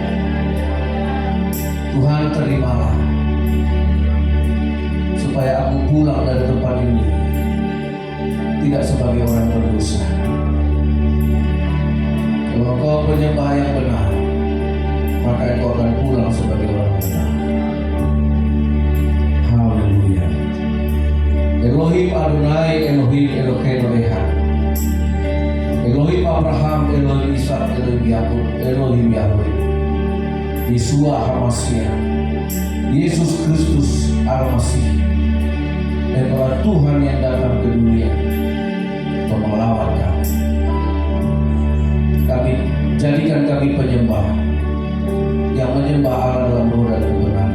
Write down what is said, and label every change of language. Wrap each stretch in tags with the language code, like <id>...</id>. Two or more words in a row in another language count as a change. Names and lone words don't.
<id>Tuhan terimalah, supaya aku pulang dari tempat ini tidak sebagai orang berdosa. Kalau engkau penyembah yang benar, maka engkau akan pulang sebagai orang benar. Haleluya.</id> <he>אלוהים אדוני, אלוהים אלוהינו אחד.</he> <id>Elohim Abraham, Elohim Ishak, Elohim Yakub, Elohim Yahweh. Yeshua HaMashiach, Yesus Kristus Al-Masih, adalah Tuhan yang datang ke dunia untuk melawat kami. Jadikan kami penyembah yang menyembah Allah dalam roh dan kebenaran.</id>